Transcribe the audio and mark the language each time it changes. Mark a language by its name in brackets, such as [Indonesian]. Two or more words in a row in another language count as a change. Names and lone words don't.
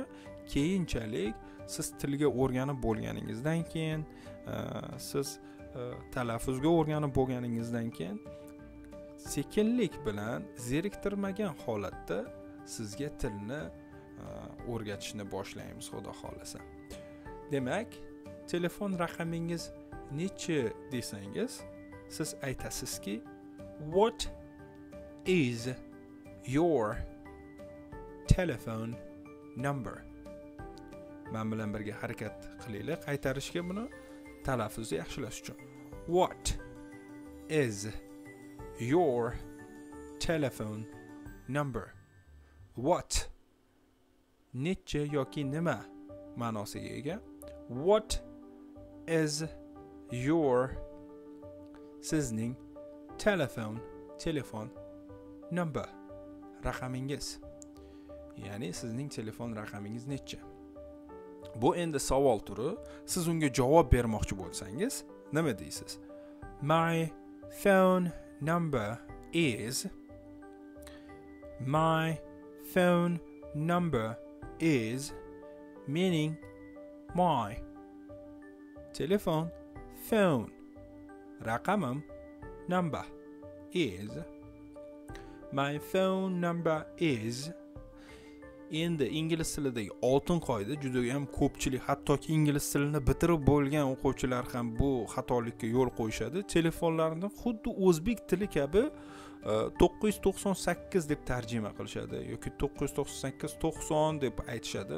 [Uzbek] Keyinchalik siz tilga o'rganib bo'lganingizdan keyin, siz talaffuzga o'rganib bo'lganingizdan keyin sekinlik bilan zeriktirmagan holatda sizga tilni o'rgatishni boshlaymiz, xudo xolasa. Demak, telefon raqamingiz nechi desangiz, siz aytasizki, [English] what is your telephone number? [Uzbek] Men bilan birga harakat qilinglar qaytarishga, buni talaffuzni yaxshilash uchun. [English] What is your telephone number? [Uzbek] What necha yoki nima ma'nosiga ega. [English] What is your, [Uzbek] sizning telefon number, raqamingiz. Ya'ni sizning telefon raqamingiz necha? Bu endi savol turi. Siz unga javob bermoqchi bo'lsangiz, nima deysiz? [English] My phone number is, my phone number is, meaning my telefon, phone raqamim, number is, my phone number is. [Uzbek] Endi ingliz tilidagi oltin qoida, juda ham ko'pchilik, hattoki ingliz tilini bitirib bo'lgan o'quvchilar ham bu xatolikka yo'l qo'yishadi. Telefonlarni xuddi o'zbek tili kabi 998 deb tarjima qilishadi yoki 998-90 deb aytishadi.